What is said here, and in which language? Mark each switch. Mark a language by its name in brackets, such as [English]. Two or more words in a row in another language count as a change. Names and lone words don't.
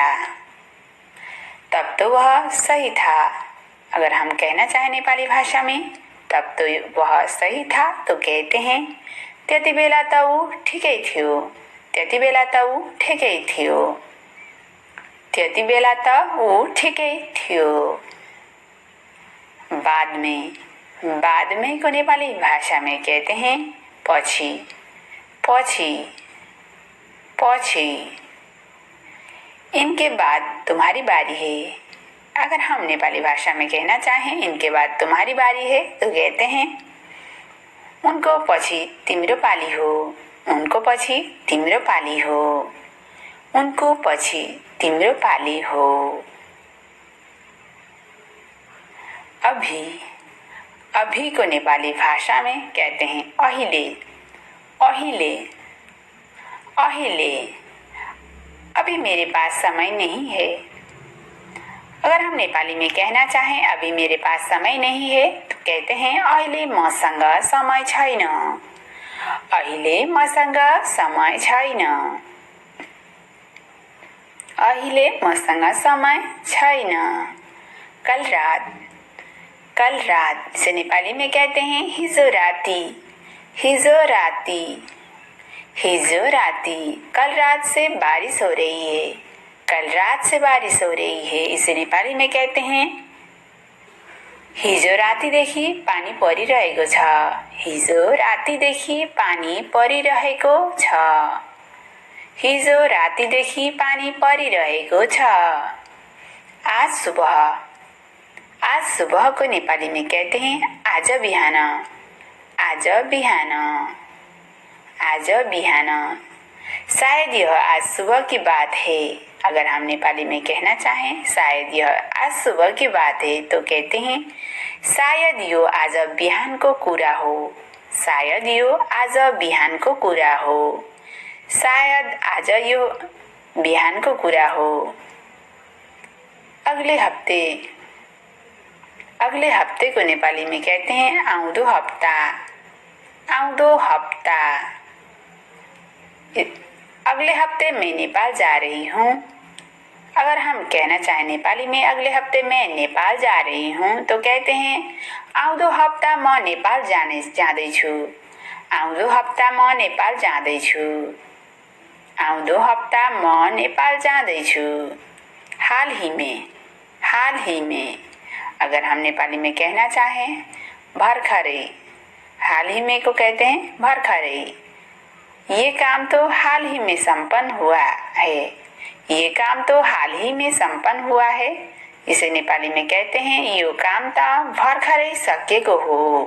[Hindi] तब तो वह सही था। अगर हम कहना चाहें नेपाली भाषा में तब तो वह सही था तो कहते हैं [Nepali] त्यति बेला त ऊ ठिकै थियो, त्यति बेला त ऊ ठिकै थियो, त्यति बेला त ऊ ठिकै थियो। [Hindi] बाद में, बाद में को नेपाली भाषा में कहते हैं [Nepali] पछि, पछि, पछि। [Hindi] इनके बाद तुम्हारी बारी है। अगर हम नेपाली भाषा में कहना चाहें इनके बाद तुम्हारी बारी है तो कहते हैं [Nepali] उनको पछि तिम्रो पाली हो, उनको पछि तिम्रो पाली हो, उनको पछि तिम्रो पाली हो। [Hindi] अभी, अभी को नेपाली भाषा में कहते हैं [Nepali] अहिले, अहिले, अहिले। [Hindi] अभी मेरे पास समय नहीं है। अगर हम नेपाली में कहना चाहें अभी मेरे पास समय नहीं है तो कहते हैं [Nepali] अहिले मसँग समय छैन, अहिले मसँग समय छैन, अहिले मसँग समय छैन। [Hindi] कल रात, कल रात, इसे नेपाली में कहते हैं [Nepali] हिजो राती। हिजो राती, हिजो राती, [Hindi] कल रात से बारिश हो रही है। कल रात से बारिश हो रही है, इसे नेपाली में कहते हैं [Nepali] हिजो रातीदेखि पानी परिरहेको छ। हिजो रातीदेखि पानी परिरहेको छ। हिजो रातीदेखि पानी परिरहेको छ। [Hindi] आज सुबह, आज सुबह को नेपाली में कहते हैं [Nepali] आज बिहान। आज बिहान, आज बिहान। [Hindi] शायद यह आज सुबह की बात है। अगर हम नेपाली में कहना चाहें शायद यह आज सुबह की बात है तो कहते हैं [Nepali] शायद यो आज बिहानको कुरा हो। शायद यो आज बिहानको कुरा हो। शायद आज यो बिहानको कुरा हो। [Hindi] अगले हफ्ते, अगले हफ्ते को नेपाली में कहते हैं [Nepali] आउँदो हप्ता। आउँदो हप्ता। [Hindi] अगले हफ्ते मैं नेपाल जा रही हूँ। अगर हम कहना चाहें नेपाली में अगले हफ्ते मैं नेपाल जा रही हूँ तो कहते हैं [Nepali] आउँदो हप्ता म नेपाल जाँदैछु। आउँदो हप्ता म नेपाल जाँदैछु। आउँदो हप्ता म नेपाल जाँदैछु। [Hindi] हाल ही में, हाल ही में। अगर हम नेपाली में कहना चाहें भर्खरै, हाल ही में को कहते हैं भर्खरै। ये काम तो हाल ही में संपन्न हुआ है। ये काम तो हाल ही में संपन्न हुआ है, इसे नेपाली में कहते हैं [Nepali] यो काम त भर्खरै सकिएको हो।